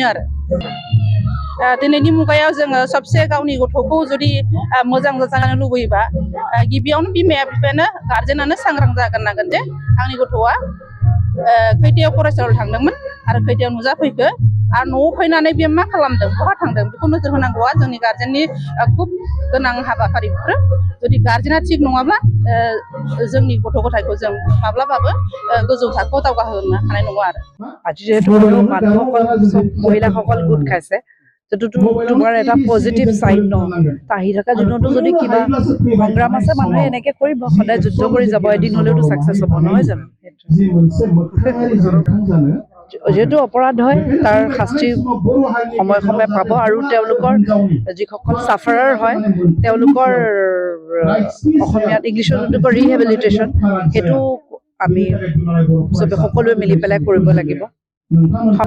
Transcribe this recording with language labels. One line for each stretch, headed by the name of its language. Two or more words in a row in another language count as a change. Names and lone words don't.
Bodo: आरो दिनैनि मुगायाव जोङो सबसे गावनि गथ'खौ जुदि मोजां जाजानो लुबैयोबा गिबियावनो बिमाया बिफायानो गार्जेनानो सांग्रां जाग्रोनांगोन जे आंनि गथ'आ खैथायाव फरायसालियाव थांदोंमोन आरो खैथायाव नुजाफैखो आरो न'आव फैनानै बे मा खालामदों बहा थांदों बेखौ नोजोर होनांगौआ जोंनि गार्जेननि खुब गोनां हाबाफारिफोर जुदि गार्जेना थिग नङाब्ला जोंनि गथ' गथायखौ जों माब्लाबाबो गोजौ थाखोआव दावगाहोनो हानाय नङा आरो
Assamese: আজি যেহেতু মানুহসকল চব মহিলাসকল গোট খাইছে যিটো তোমাৰ এটা
English: positive side
Assamese: ন আহি থকা দিনতো যদি কিবা সংগ্ৰাম আছে মানুহে এনেকে কৰিব সদায় যুদ্ধ কৰি যাব এদিন হ'লেওতো ছাকচেছ হ'ব নহয় জানো যেহেতু অপৰাধ হয় তাৰ শাস্তি সময়ে সময়ে পাব আৰু তেওঁলোকৰ যিসকল ছাফাৰাৰ হয় তেওঁলোকৰ অসমীয়াত ইংলিছত যোনটো কয় ৰিহেবিলিটেশ্যন সেইটো আমি চবে সকলোৱে মিলি পেলাই কৰিব লাগিব যিহেতু